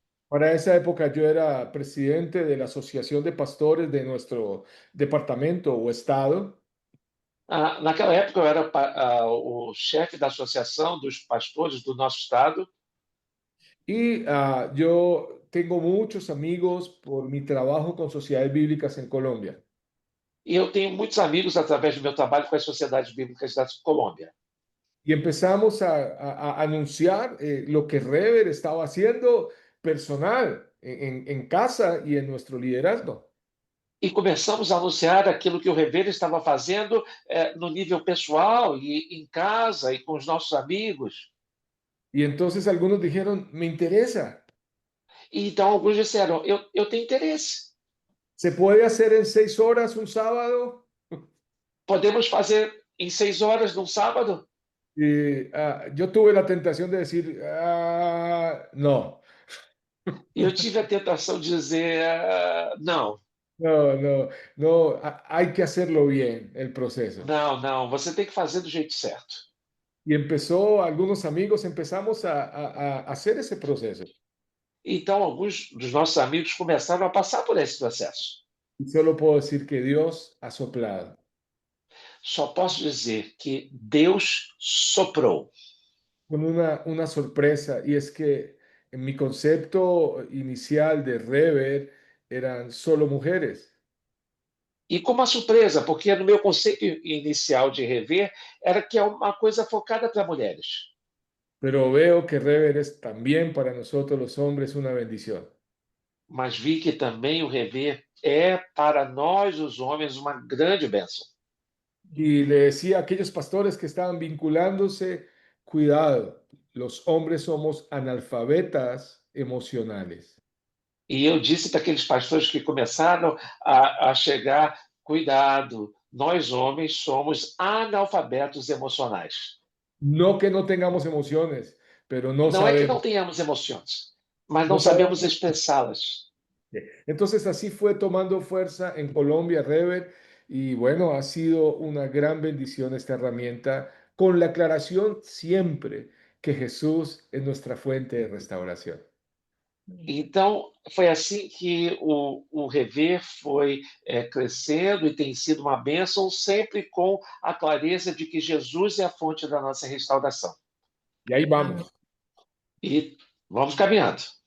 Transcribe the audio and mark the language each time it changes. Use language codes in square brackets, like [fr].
[es] Para esa época yo era presidente de la Asociación de Pastores de nuestro departamento o estado. [pt] Naquela época, eu era o chefe da associação dos pastores do nosso estado. [es] Y yo tengo muchos amigos por mi trabajo con sociedades bíblicas en Colombia. [pt] E eu tenho muitos amigos através do meu trabalho com as sociedades bíblicas da Colômbia. [es] Y empezamos a anunciar lo que Rever estaba haciendo personal en casa y en nuestro liderazgo. [pt] E começamos a anunciar aquilo que o Rever estava fazendo no nível pessoal e em casa e com os nossos amigos. [es] Y entonces algunos dijeron, me interesa. [pt] E então alguns disseram, eu tenho interesse. [es] ¿Se puede hacer en 6 horas un sábado? [pt] Podemos fazer em 6 horas num sábado? [es] Y yo tuve la tentación de decir, no, [pt] E eu tive a tentação de dizer, não, [es] no, hay que hacerlo bien, el proceso. [pt] não, você tem que fazer do jeito certo. [es] Y algunos amigos empezamos a hacer ese proceso. [pt] Então, alguns dos nossos amigos começaram a passar por esse processo. [es] Y solo puedo decir que Dios ha soplado. [pt] Só posso dizer que Deus soprou. [es] Con una sorpresa, y es que en mi concepto inicial de Rever eran solo mujeres. [pt] E com uma surpresa, porque no meu conceito inicial de rever era que é uma coisa focada para mulheres. [es] Pero veo que Rever es también para nosotros los hombres una bendición. [pt] Mas vi que também o rever é para nós, os homens, uma grande bênção. [es] Y le decía a aquellos pastores que estaban vinculándose, cuidado, los hombres somos analfabetas emocionales. [pt] E eu disse para aqueles pastores que começaram a chegar, cuidado, nós homens somos analfabetos emocionais. [es] No que no tengamos emociones, pero no [pt] Não é que não [es] sabemos, [pt] tenhamos emoções, mas não [es] no sabemos. [pt] sabemos expressá-las. [es] Entonces así fue tomando fuerza en Colombia, Rever, y bueno, ha sido una gran bendición esta herramienta, con la aclaración siempre que Jesús es nuestra fuente de restauración. [pt] Então, foi assim que o Rever foi crescendo e tem sido uma bênção, sempre com a clareza de que Jesus é a fonte da nossa restauração. [es] Y ahí [pt] Amém. [es] vamos. [pt] E vamos caminhando.